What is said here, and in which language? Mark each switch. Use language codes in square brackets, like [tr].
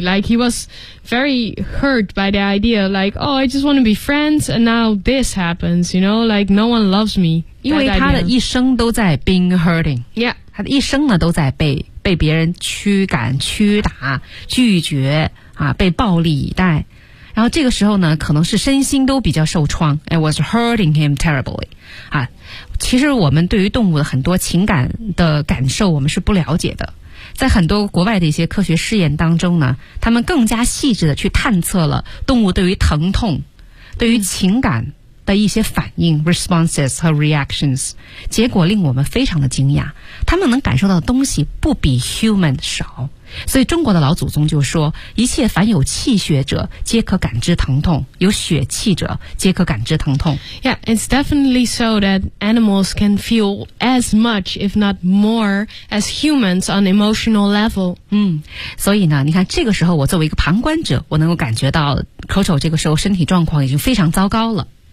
[en] Like he was very hurt by the idea. Like, oh, I just want to be friends, and now this happens. You know, like no one loves me. [zh] 因为他的一生都在 [en] being hurting、 yeah. [zh] 他的一生呢都在被别人驱赶驱打拒绝啊，被暴力以待然后这个时候呢可能是身心都比较受创 [en] It was hurting him terribly、 [zh] 啊、其实我们对于动物的很多情感的感受我们是不了解的在很多国外的一些科学试验当中呢他们更加细致的去探测了动物对于疼痛对于情感的一些反应 [en] responses [zh] 和 [en] reactions， [zh] 结果令我们非常的惊讶，他们能感受到的东西不比 human 少。所以中国的老祖宗就说，一切凡有气血者皆可感知疼痛，有血气者皆可感知疼痛。 [en] Yeah, it's definitely so that animals can feel as much if not more as humans on emotional level. [zh] 所以呢，你看这个时候我作为一个旁观者，我能够感觉到 Coco 这个时候身体状况已经非常糟糕了。